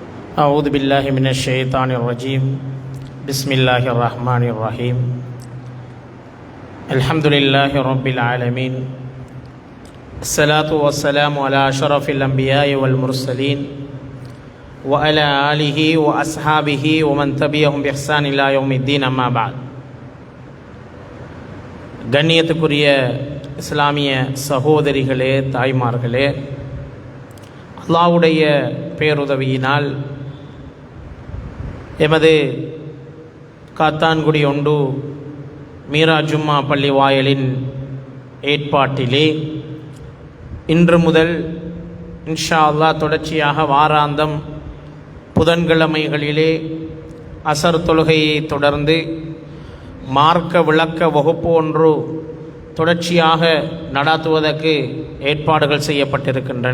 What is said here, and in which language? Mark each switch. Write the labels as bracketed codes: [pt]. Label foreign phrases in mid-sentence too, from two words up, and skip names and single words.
[ar] أعوذ بالله من الشيطان الرجيم بسم الله الرحمن الرحيم الحمد لله رب العالمين الصلاة والسلام على أشرف الأنبياء والمرسلين وعلى آله وأصحابه ومن تبعهم بإحسان إلى يوم الدين أما بعد. [ta] கண்ணியத்துக்குரிய இஸ்லாமிய சகோதரிகளே, தாய்மார்களே, அல்லாஹ்வுடைய பேருதவியினால் எமது காத்தான்குடி ஒன்று மீரா ஜும்மா பள்ளி வாயலின் ஏற்பாட்டிலே இன்று முதல் [ar] إن شاء الله [ta] தொடர்ச்சியாக வாராந்தம் புதன்கிழமைகளிலே அசர் தொழுகையை தொடர்ந்து மார்க்க விளக்க வகுப்பு ஒன்று தொடர்ச்சியாக நடாத்துவதற்கு ஏற்பாடுகள் செய்யப்பட்டிருக்கின்றன.